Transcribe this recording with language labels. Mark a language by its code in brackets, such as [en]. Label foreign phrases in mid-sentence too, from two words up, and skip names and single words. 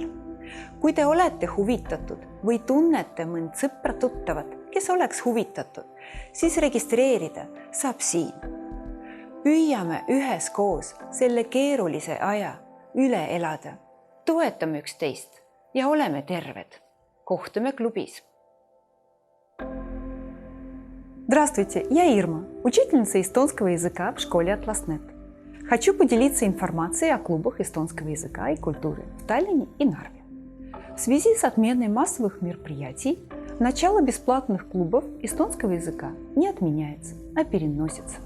[et] Kui te olete huvitatud või tunnete mõnd sõpra tuttavat, kes oleks huvitatud, siis registreerida saab siin. Püüame üheskoos selle keerulise aja üle elada. Toetame üksteist ja oleme terved. Kohtume клубис. [ru] Здравствуйте, я Ирма, учительница эстонского языка в школе Atlasnet. Хочу поделиться информацией о клубах эстонского языка и культуры в Таллине и Нарве. В связи с отменой массовых мероприятий, начало бесплатных клубов эстонского языка не отменяется, а переносится.